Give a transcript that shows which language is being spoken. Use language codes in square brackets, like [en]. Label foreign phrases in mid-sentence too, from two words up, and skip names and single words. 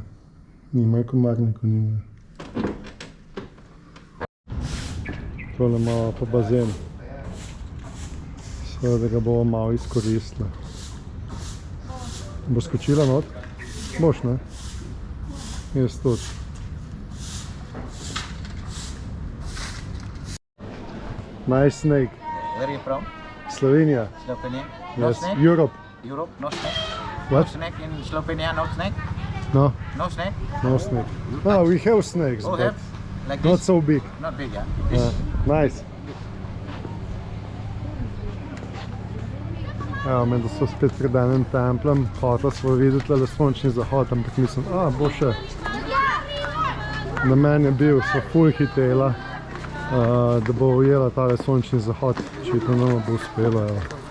[sl] Nimajo komarnikov, nimajo. Tole imamo pa bazen. Seveda ga bomo malo izkoristili. Bo skočila not? Boš, ne? Jaz tudi. [en] Nice snake. Where are you from? Slovenia. Slovenia? No Yes. snake? Europe. Europe? No snake? What? No snake in Slovenia? No snake? No, No snake? no snake. No, we have snakes, Oh, but have? Like not this? so big. Not big, yeah? Nice. [sl] Evo, med da so spet pred enim templem, hotela smo videti tole sončni zahod, ampak mislim, bo še. Na meni je bil, so ful hitela, da bo ujela tale sončni zahod, če to nama bo uspelo, evo.